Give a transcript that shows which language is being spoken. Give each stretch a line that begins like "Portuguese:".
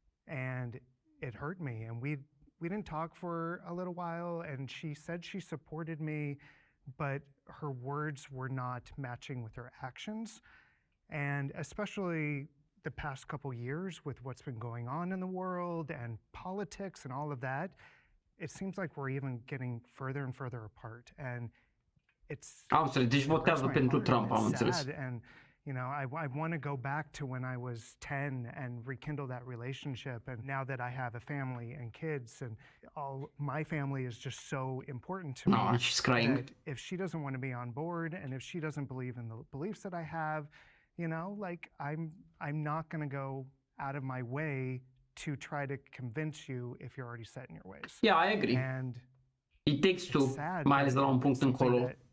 English: And it hurt me, and we didn't talk for a little while, and she said she supported me, but her words were not matching with her actions. And especially the past couple years with what's been going on in the world and politics and all of that, it seems like we're even getting further and further apart. And it's
Romanian: deci votează pentru Trump, am înțeles.
English: And you know, I want to go back to when I was 10 and rekindle that relationship. And now that I have a family and kids, and my family is just so important to me. She's crying. That if she doesn't want to be on board, and if she doesn't believe in the beliefs that I have, you know, like I'm not going to go out of my way to try to convince you if you're already set in your ways. Yeah, I agree. And it takes two,
Romanian: mai ales de la un punct încolo.